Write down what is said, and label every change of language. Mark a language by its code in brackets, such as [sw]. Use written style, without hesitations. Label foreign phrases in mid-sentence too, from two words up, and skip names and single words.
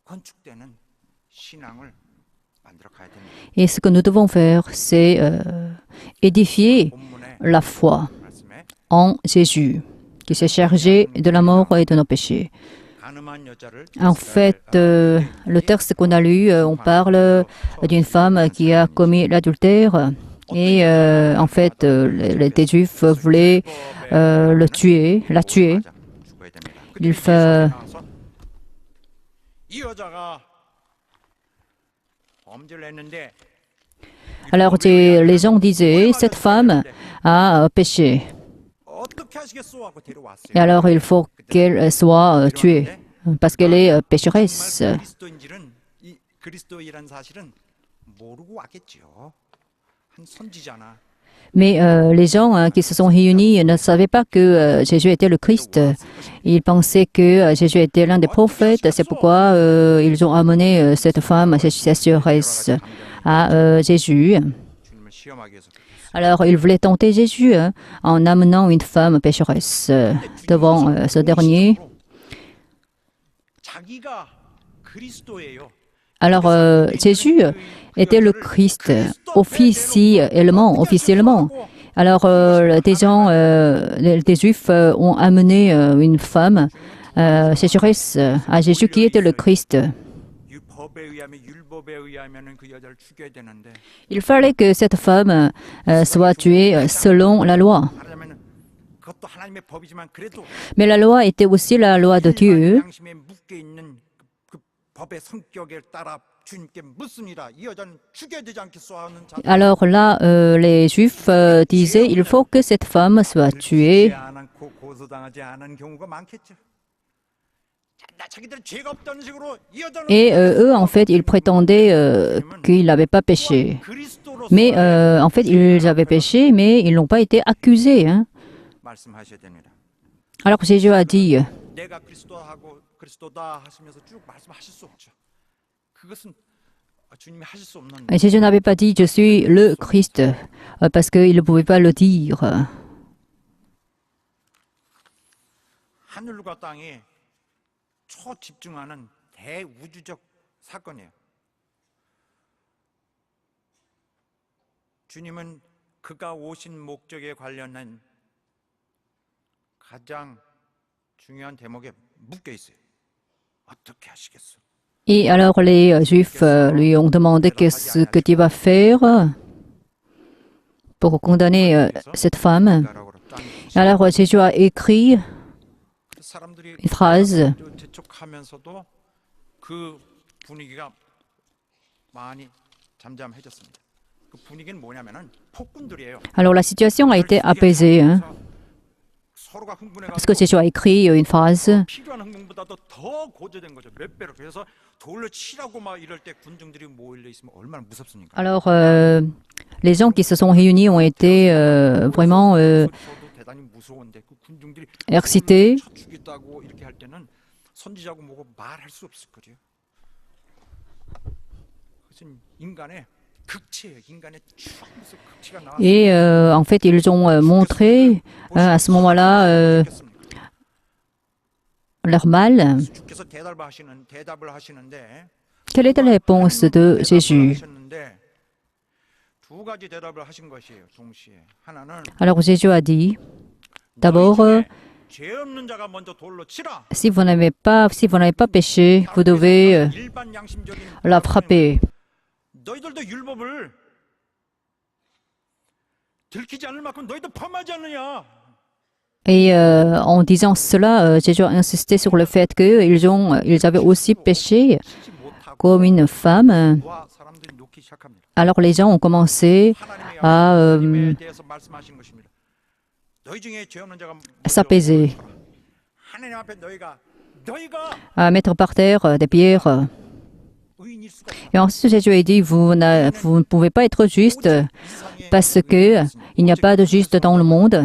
[fr] Et ce que nous devons faire, c'est édifier [ko] 본문의 [fr] la foi [ko] 말씀에 [fr] en Jésus, qui s'est chargé de la mort et de nos péchés. [ko] 가늠한 여자를 [fr] En fait, le texte qu'on a lu, on parle d'une femme qui a commis l'adultère. Et en fait, les Juifs voulaient la tuer. Il fait... [ko] 이 여자가 범죄를 했는데 [fr] Alors les gens disaient, cette femme a péché. [ko] 어떻게 하시겠소 하고 데려왔어요. [fr] Et alors il faut qu'elle soit tuée, parce qu'elle est pécheresse. [ko] 정말 그리스도인지는 이 그리스도이란 사실은 모르고 왔겠죠. 한 선지자나 [fr] Mais les gens qui se sont réunis ne savaient pas que Jésus était le Christ. Ils pensaient que Jésus était l'un des prophètes. C'est pourquoi ils ont amené cette femme, cette sécheresse, à Jésus. [ko] 주님을 시험하기 위해서 그렇게 했어요. [fr] Alors ils voulaient tenter Jésus en amenant une femme pécheresse devant ce dernier. [ko] 자기가 그리스도예요. [fr] Alors Jésus était le Christ officiellement. Alors des gens, des Juifs ont amené une femme sécheresse à Jésus qui était le Christ. [ko] 법에 의하면 율법에 의하면은 그 여자를 죽여야 되는데 [fr] Il fallait que cette femme soit tuée selon la loi. [ko] 말하자면 그것도 하나님의 법이지만 그래도 [fr] Mais la loi était aussi la loi de Dieu. [ko] 양심에 묶여 있는 그 법의 성격에 따라 주님께 묻습니다. 이 여자는 죽여야 되지 않겠소 하는 자. [fr] Alors là, les Juifs disaient, il faut que cette femme soit tuée. [ko] 안 않고 고소당하지 않은 경우가 많겠죠. 자기들 죄가 없다는 식으로 이 여자는 [fr] Et eux, en fait, ils prétendaient qu'ils n'avaient pas péché. Mais en fait, ils avaient péché, mais ils n'ont pas été accusés. Hein. [ko] 말씀하셔야 됩니다. [fr] Alors Jésus a dit, [ko] 내가 그리스도하고 그리스도다 하시면서 쭉 말씀하실 수 없죠. 그것은 주님이 하실 수 없는. Jésus n'avait pas dit, je suis le Christ, parce qu'il ne pouvait pas le dire. 하늘과 땅이 초집중하는 대우주적 사건이에요. 주님은 그가 오신 목적에 관련한 가장 중요한 대목에 묶여 있어요. 어떻게 하시겠어? [fr] Et alors les Juifs lui ont demandé qu'est-ce que tu vas faire pour condamner cette femme. Alors Jésus a écrit [ko] 사람들이 [fr] une phrase. [ko] 재촉하면서도 그 분위기가 많이 잠잠해졌습니다. 그 분위기는 뭐냐면은 폭군들이에요. [fr] Alors la situation a été apaisée, hein, [ko] 서로가 흥분해 [fr] parce que Jésus a écrit une phrase. [ko] 필요한 흥분보다도 더 고조된 거죠. 몇 배로. 그래서 돌로 치라고 막 이럴 때 군중들이 모여 있으면 얼마나 무섭습니까? [fr] Alors les gens qui se sont réunis ont été vraiment [ko] 대단히 무서운데 그 군중들이 [fr] excités. [ko] 쳐 죽였다고 이렇게 할 때는 선지자고 뭐고 말할 수 없을 거죠. 그것은 인간의 극치예요. 인간의 추악에서 극치가 나와. [fr] Et en fait, ils ont montré à ce moment-là leur mal. [ko] 주께서 대답을 하시는데 [fr] Quelle était la réponse de Jésus? [ko] 두 가지 대답을 하신 것이에요. 동시에 하나는 [fr] Alors Jésus a dit, d'abord, [ko] 죄 없는 자가 먼저 돌로 치라. [fr] si vous n'avez pas péché, vous devez [ko] 일반 양심적인 [fr] la frapper. [ko] 너희들도 율법을 들키지 않을 만큼 너희도 범하지 않느냐. [fr] Et en disant cela, Jésus a insisté sur le fait qu'ils avaient aussi péché [ko] 치지 못하고 [fr] comme une femme. [ko] 와 사람들이 놓기 시작합니다. [fr] Alors les gens ont commencé [ko] 하나님의 [fr] à [ko] 하나님에 대해서 말씀하신 것입니다. [fr] 너희 중에 죄 없는 자가 [ko] s'apaiser, [fr] 하나님 앞에 너희가 [ko] à mettre par terre des pierres. [fr] 의인일 수가 없어. Et ensuite Jésus a dit, vous ne pouvez pas être juste parce que il n'y a pas de juste dans le monde.